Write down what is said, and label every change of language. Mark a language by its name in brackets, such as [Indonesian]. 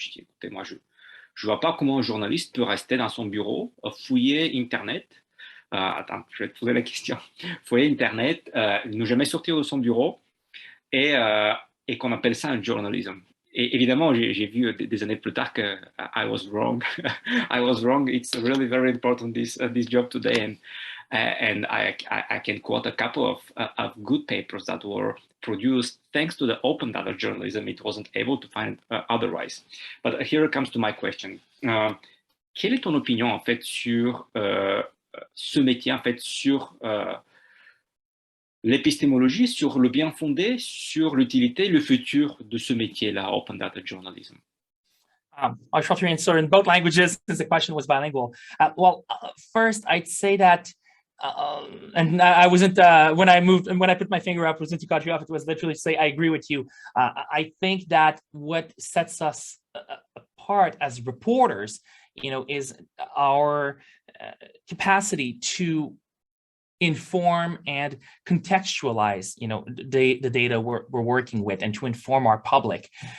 [French] Je dis, écoutez, moi, je ne vois pas comment un journaliste peut rester dans son bureau, fouiller Internet. Attends, je vais te poser la question. Fouiller Internet, ne jamais sortir de son bureau et qu'on appelle ça un journalisme. Et évidemment, j'ai vu des années plus tard que [English] I was wrong. I was wrong. It's really very important, this job today. And I can quote a couple of good papers that were produced thanks to the open data journalism. It wasn't able to find otherwise. But here comes to my question. [French] Quelle est ton opinion en fait sur ce métier, en fait sur l'épistémologie, sur le bien fondé, sur l'utilité, le futur de ce métier-là, open data journalism? [English] I'll try to answer in both languages since the question was bilingual. First, I'd say that, and I wasn't, when I put my finger up, wasn't to cut you off, it was literally to say, I agree with you. I think that what sets us apart as reporters, is our capacity to inform and contextualize, the data we're working with, and to inform our public.